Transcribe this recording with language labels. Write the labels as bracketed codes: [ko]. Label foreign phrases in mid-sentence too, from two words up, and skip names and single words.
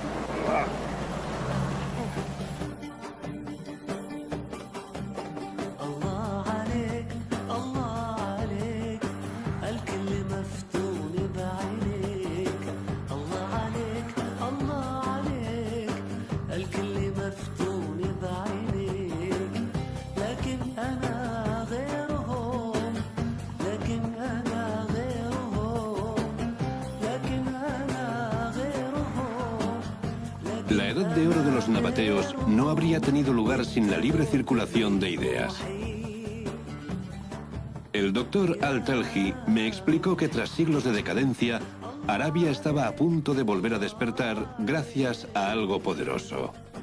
[ar] الله عليك الله عليك الكل مفتون بعينيك. الله عليك الله عليك الكل مفتون بعينيك. لكن انا [es] La edad de oro de los nabateos no habría tenido lugar sin la libre circulación de ideas. El doctor Al-Talhi me explicó que tras siglos de decadencia, Arabia estaba a punto de volver a despertar gracias a algo poderoso.